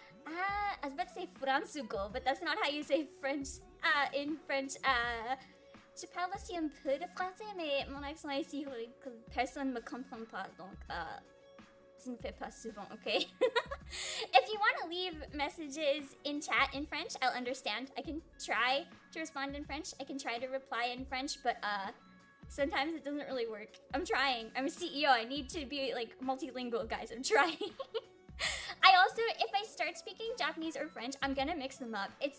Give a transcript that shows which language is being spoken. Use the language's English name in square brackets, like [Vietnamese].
[English] I was about to say Fransugo, but that's not how you say French in French. [French] Je parle aussi un peu de français, mais mon accent est si horrible que personne ne me comprend pas, donc ça ne fait pas souvent, okay? [English] If you want to leave messages in chat in French, I'll understand. I can try to respond in French. I can try to reply in French, but sometimes it doesn't really work. I'm trying. I'm a CEO. I need to be like multilingual, guys. I'm trying. I also, if I start speaking Japanese or French, I'm gonna mix them up.